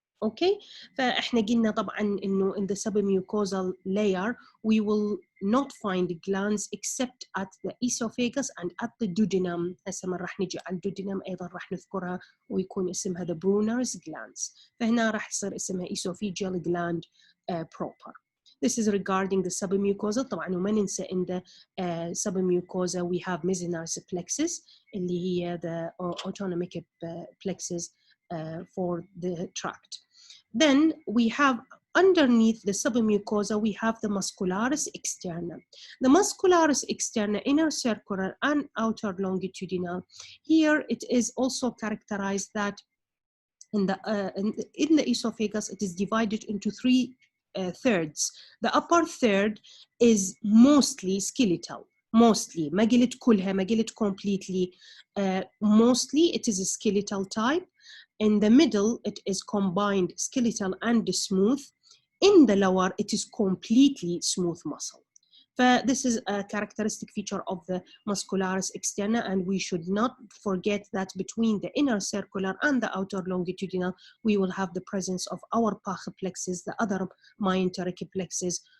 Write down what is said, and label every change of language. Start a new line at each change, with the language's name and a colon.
English: Okay,
Arabic: فإحنا قلنا طبعاً إنه
English: in the submucosal layer we will not find glands except at the esophagus and at the duodenum.
Arabic: هسه من راح نجي على الدودينم أيضاً راح نذكرها ويكون اسمها the Brunner's glands. فهنا راح يصير اسمها
English: esophageal gland proper. This is regarding the submucosa.
Arabic: طبعاً وما ننسى
English: in the submucosa we have Muscularis plexus
Arabic: اللي هي
English: the autonomic plexus for the tract. Then we have underneath the submucosa, we have the muscularis externa. The muscularis externa, inner circular and outer longitudinal. Here it is also characterized that in the esophagus, it is divided into three thirds. The upper third is mostly skeletal.
Arabic: Mostly, ما قلت كلها, ما قلت completely.
English: Mostly it is a skeletal type. In the middle, it is combined skeletal and smooth. In the lower, it is completely smooth muscle. This is a characteristic feature of the muscularis externa, and we should not forget that between the inner circular and the outer longitudinal, we will have the presence of our Pach plexus, the other myenteric plexus,